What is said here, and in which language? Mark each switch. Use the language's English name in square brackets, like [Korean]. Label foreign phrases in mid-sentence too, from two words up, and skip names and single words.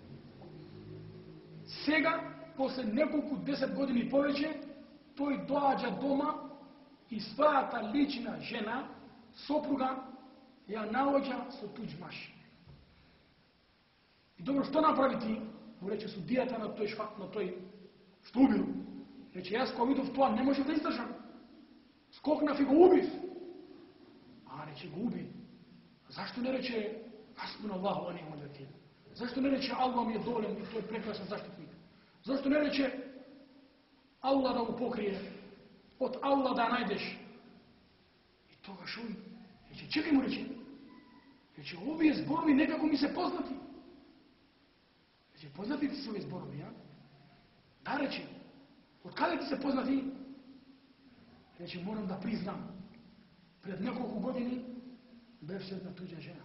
[Macedonian] Сега, после неколку 10 години повеќе, тој доаѓа дома и својата лична жена, сопруга, ја наоѓа со туѓ маж. И добро, што направи ти? Му рече судијата на тој што убил. Рече, јас кога видов тоа не можев да издржам. Скокнав и го убив. А, рече, го уби. Зашто не рече [Arabic] حسبنا الله ونعم الوكيل? [Macedonian] Зашто не рече Аллах ми е доволен и тој прекрасен заштитник? Зашто не рече Аллах да го покрие od Allah da najdeš. I toga šuj. Reče, čekaj mu reče. Reče, ovi zborovi nekako mi se poznati. Reče, poznati ti se ovi zborovi, ja? Da, reče, od kada ti se poznati? Reče, moram da priznam, pred nekoliko godini beš se jedna tuđa žena.